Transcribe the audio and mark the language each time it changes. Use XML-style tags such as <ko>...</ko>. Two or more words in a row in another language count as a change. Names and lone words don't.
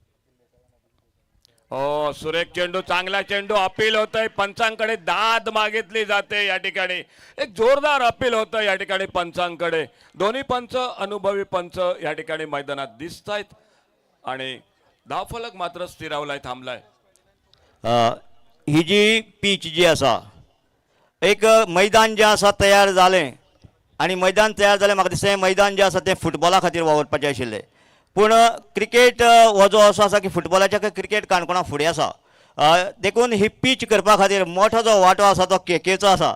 <mr>सुरेख चेंडू, चांगला चेंडू. अपील होतंय. पंचांकडे दाद मागितली जाते. या ठिकाणी एक जोरदार अपील होतं या ठिकाणी पंचांकडे. दोन्ही पंच अनुभवी पंच या ठिकाणी मैदानात दिसत आहेत आणि धावफलक मात्र स्थिरावलाय, थांबलाय.</mr> <kok>ही जी पीच जी आसा एक मैदान जे आसा तयार जालें आणि मैदान तयार जालें. म्हाका दिसता मैदान जे आसा तें फुटबॉला खातीर वावरपाचें आशिल्लें. पूण क्रिकेट हो जो असो आसा की फुटबॉलाच्या क्रिकेट काणकोणा फुडें आसा देखून ही पीच करपा खातीर मोठो जो वांटो आसा तो केकेचो आसा.</kok>